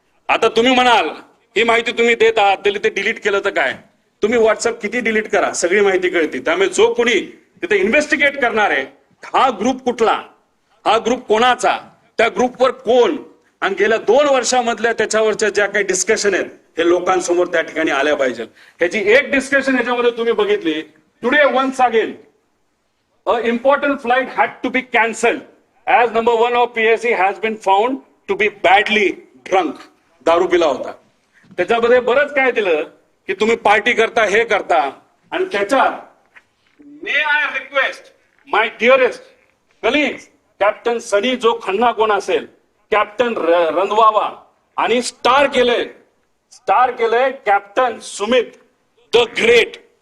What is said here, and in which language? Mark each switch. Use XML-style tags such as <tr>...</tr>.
<mr>आता तुम्ही म्हणाल ही माहिती तुम्ही देत आहात तरी ते डिलीट केलं तर काय, तुम्ही व्हॉट्सअप किती डिलीट करा सगळी माहिती कळते. त्यामुळे जो कोणी तिथे इन्व्हेस्टिगेट करणार आहे, हा ग्रुप कुठला, हा ग्रुप कोणाचा, त्या ग्रुपवर कोण, आणि गेल्या 2 वर्षामधल्या त्याच्यावरच्या ज्या काही डिस्कशन आहेत हे लोकांसमोर त्या ठिकाणी आल्या पाहिजे. ह्याची एक डिस्कशन ह्याच्यामध्ये तुम्ही बघितली.</mr> <en>Today once again a important flight had to be cancelled as number 1 of PSC has been found to be badly drunk.</en> <mr>दारू पिला होता. त्याच्यामध्ये बरंच काय दिलं की तुम्ही पार्टी करता, हे करता, आणि त्याच्यात</mr> <en>may I request my dearest colleagues</en> <mr>captain सनी जो खन्ना कोण असेल, कॅप्टन रंधवावा, आणि स्टार केलंय कॅप्टन सुमित द ग्रेट.</mr>